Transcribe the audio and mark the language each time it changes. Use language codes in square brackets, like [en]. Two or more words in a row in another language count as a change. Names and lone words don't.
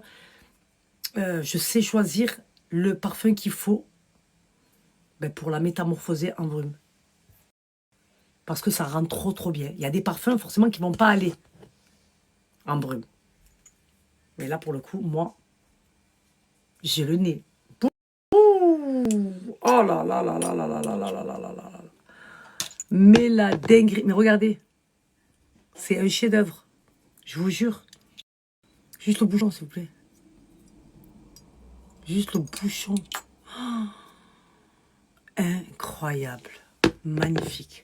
[fr] Je sais choisir le parfum qu'il faut pour la métamorphoser en brume. Parce que ça rend trop, trop bien. Il y a des parfums, forcément, qui ne vont pas aller en brume. Mais là, pour le coup, moi, j'ai le nez. Oh là là là là là là là là là là là là. Mais la dinguerie. Mais regardez. C'est un chef-d'œuvre. Je vous jure. Juste le bouchon, s'il vous plaît. Juste le bouchon. Oh. Incroyable. Magnifique.